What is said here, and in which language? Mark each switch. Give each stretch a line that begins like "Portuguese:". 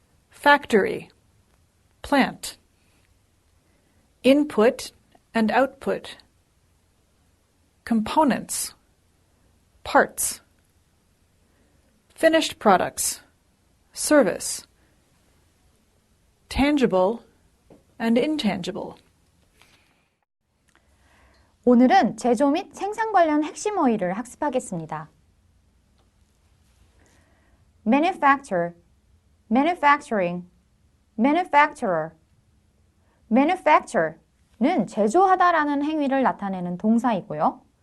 English: Factory, plant. Input and output. Components, parts. Finished products, service. Tangible and intangible.
Korean: 오늘은 제조 및 생산 관련 핵심 어휘를 학습하겠습니다.
English: Manufacture, manufacturing, manufacturer.
Korean: Manufacture는 제조하다라는 행위를 나타내는 동사이고요.